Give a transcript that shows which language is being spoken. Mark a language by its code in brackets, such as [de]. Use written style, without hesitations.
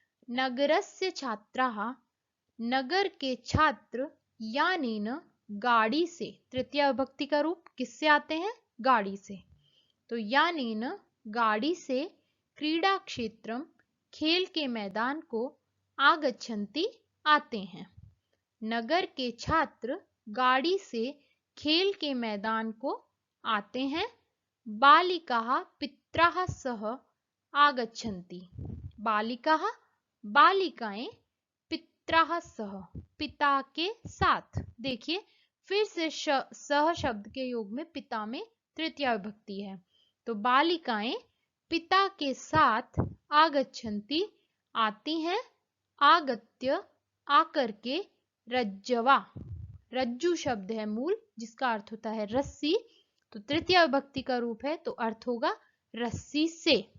[sa] नगरस्य छात्राः, [hi] नगर के छात्र [sa] यानेन [hi] गाड़ी से, तृतीय विभक्ति का रूप किससे आते हैं? गाड़ी से। तो [sa] यानेन [hi] गाड़ी से [sa] क्रीड़ा क्षेत्रम [hi] खेल के मैदान को [sa] आगच्छन्ति [hi] आते हैं। नगर के छात्र गाड़ी से खेल के मैदान को आते हैं। [sa] बालिकाः पित्राः सह आगच्छन्ति। बालिकाः [hi] बालिकाएं [sa] पित्राः सह [hi] पिता के साथ। देखिए फिर से सह शब्द के योग में पिता में तृतीय विभक्ति है, तो बालिकाएं पिता के साथ [sa] आगच्छन्ति [hi] आती हैं। आगत्य आकर के, [sa] रज्जवा [hi] रज्जु शब्द है मूल जिसका अर्थ होता है रस्सी, तो तृतीय विभक्ति का रूप है तो अर्थ होगा रस्सी से।